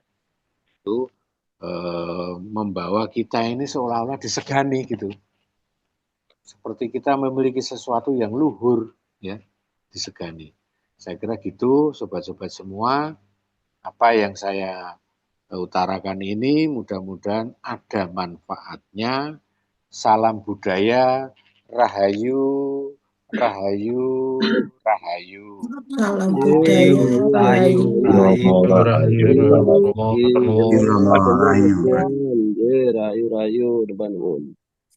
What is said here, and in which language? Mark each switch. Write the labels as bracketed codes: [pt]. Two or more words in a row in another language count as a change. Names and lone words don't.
[id] Itu membawa kita ini seolah-olah disegani gitu. Seperti kita memiliki sesuatu yang luhur ya, disegani. Saya kira gitu sobat-sobat semua, apa yang saya utarakan ini mudah-mudahan ada manfaatnya. Salam budaya, rahayu, rahayu, rahayu. Salam budaya, rahayu. Rahayu, rahayu, depan